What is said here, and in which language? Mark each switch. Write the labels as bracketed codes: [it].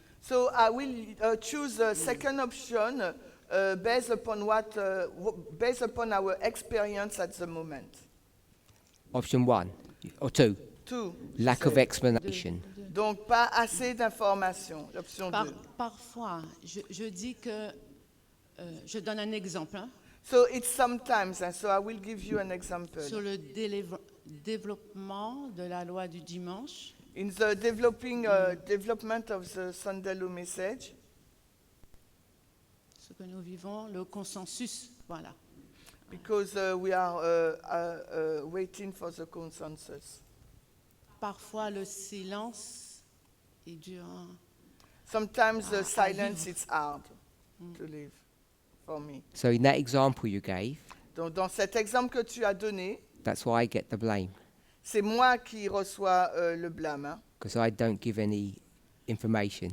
[en] So I will choose a second option based upon based upon our experience at the moment. Option 1 or 2, Two. lack of explanation. [fr] Donc pas assez d'informations. L'option 2. Parfois, je dis que, je donne un exemple, hein, [en] So it's sometimes, and so I will give you an example. [fr] sur le développement de la loi du dimanche. [en] In the development of the Sunday Law message, [fr] Ce que nous vivons, le consensus, voilà. because we are waiting for the consensus. Parfois, le silence est dur. Hein. [en] Sometimes the silence is hard to live for me. So in that example you gave, [fr] Donc dans cet exemple que tu as donné, [en] that's why I get the blame, [fr] c'est moi qui reçois le blâme, hein, [en] because I don't give any information.